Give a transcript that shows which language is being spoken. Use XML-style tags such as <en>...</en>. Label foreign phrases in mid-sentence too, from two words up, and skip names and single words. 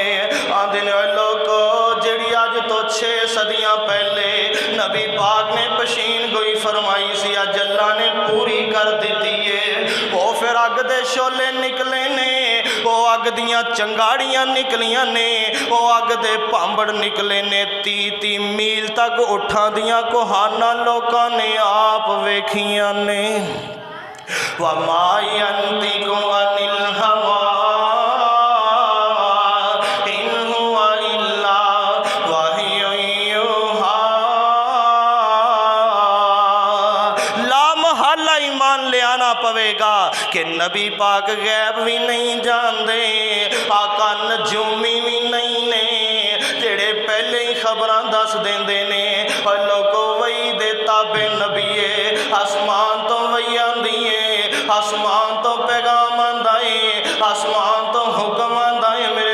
<pa>آندے نیں لوگو جہڑی اج تو 6 صدیاں پہلے نبی پاک نے پیشین گوئی فرمائی سی، اج اللہ نے پوری کر دی ہے. وہ فیر اگ دے شعلے نکلے نیں، وہ اگ دیاں چنگاڑیاں نکلیاں نیں، وہ اگ دے بھانبڑ نکلے نیں. 30 میل تک اوٹھاں دیاں کوہاناں لوکاں نے آپ ویکھیاں نیں.</pa> <ar>وما ينطق عن الهوى إن هو إلا وحي يوحى. لا محالة</ar> <pa>ایمان لے آنا پویگا کہ نبی پاک غیب بھی نہیں جانتے، آقا نجومی بھی نہیں نیں، جیڑے پہلے ہی خبراں دس دیندے نیں. اور لوگوں وحی دے تابع نبی اے، آسمان تو وحی آندی ہے، آسمان تو پیغام آندا ہے، آسمان تو حکم آندا ہے.</pa>